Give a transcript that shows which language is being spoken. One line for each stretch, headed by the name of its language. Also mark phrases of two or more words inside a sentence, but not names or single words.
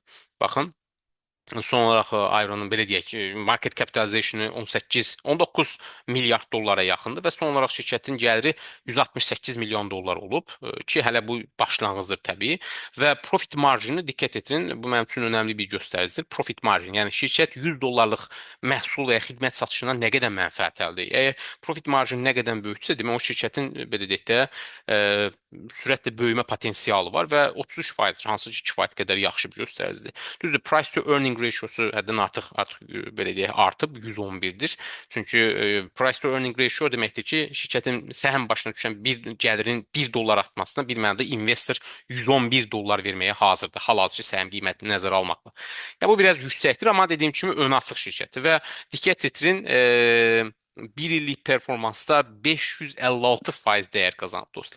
Azerbaijani: Baxın, son olaraq Iron-un belə deyək ki,
English: market capitalization'ı
Azerbaijani: 18-19 milyard dollara yaxındır və son olaraq şirkətin gəliri 168 milyon dollar olub ki, hələ bu başlanğıcdır təbii və profit marjını diqqət etirin, bu mənim üçün önəmli bir göstəricidir. Profit marjin, yəni şirkət 100 dollarlıq məhsul və ya xidmət satışından nə qədər mənfəət əldə edir? Əgər profit marjini nə qədər böyüksə, demək o şirkətin belə deyək də sürətlə böyümə potensialı var və 33%, hansı ki, kifayət qədər yaxşı bir göstəricidir. Düzdür,
English: price to earning ratiosu
Azerbaijani: həddən artıq belə deyək artıb 111-dir. Çünki
English: price to earning ratio
Azerbaijani: deməkdir ki, şirkətin səhəm başına düşən bir gəlirin 1 dollar artmasına bir mənada investor 111 dollar verməyə hazırdır. Hal-hazırki səhəm qiymətini nəzərə almaqla. Ya bu biraz yüksəkdir, amma dediyim kimi ön açıq şirkətdir və diqqət etirin bir illik performansda 556% dəyər qazanıb dostlar.